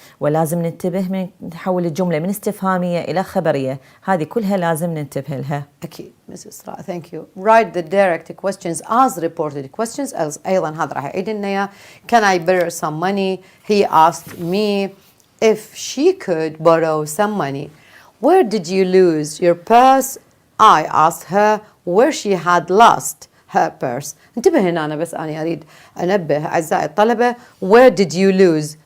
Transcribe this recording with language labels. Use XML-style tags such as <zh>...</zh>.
<ar>ولازم ننتبه من نحول الجملة من استفهامية إلى خبرية. هذه كلها لازم ننتبه لها.</ar> <en>أكيد Mrs. إسراء thank you. Write the direct questions as reported questions. أيضا هذا راح يعيد لنا can I borrow some money? He asked me if she could borrow some money. Where did you lose your purse? I asked her where she had lost her purse.</en> <ar>انتبه هنا أنا بس أنا أريد أنبه أعزائي الطلبة</ar> <en>where did you lose.</en>